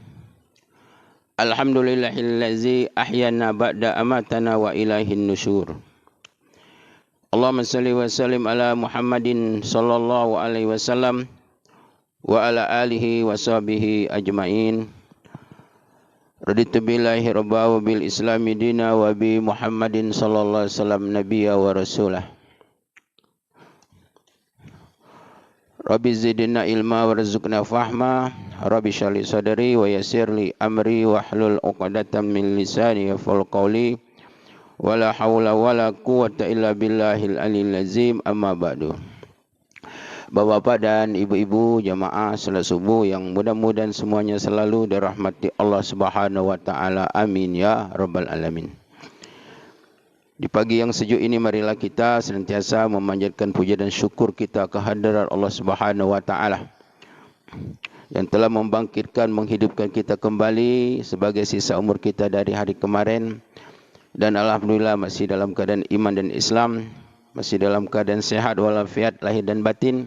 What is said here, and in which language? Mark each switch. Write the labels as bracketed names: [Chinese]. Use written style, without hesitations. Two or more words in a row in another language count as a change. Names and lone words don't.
[Arabic] الحمد لله الذي أحيانا بعدما أماتنا وإليه النشور. اللهم صل وسلم على محمد صلى الله عليه وسلم وعلى آله وصحبه أجمعين. رضيت بالله ربا وبالإسلام دينا وبمحمد صلى الله عليه وسلم نبيا ورسولا. رب زدنا علما وارزقنا فهما. رب اشرح لي صدري ويسر لي أمري واحلل عقدة من لساني يفقهوا قولي. ولا حول ولا قوة إلا بالله العلي العظيم. أما بعد. [Indonesian] Bapak-bapak dan ibu-ibu jamaah salat subuh yang mudah-mudahan semuanya selalu dirahmati Allah [Arabic] سبحانه وتعالى. آمين يا رب العالمين. [Indonesian] Di pagi yang sejuk ini marilah kita senantiasa memanjatkan puja dan syukur kita kehadirat Allah [Arabic] سبحانه وتعالى [Indonesian] yang telah membangkitkan, menghidupkan kita kembali sebagai sisa umur kita dari hari kemarin, dan alhamdulillah masih dalam keadaan iman dan Islam, masih dalam keadaan sehat walafiat lahir dan batin.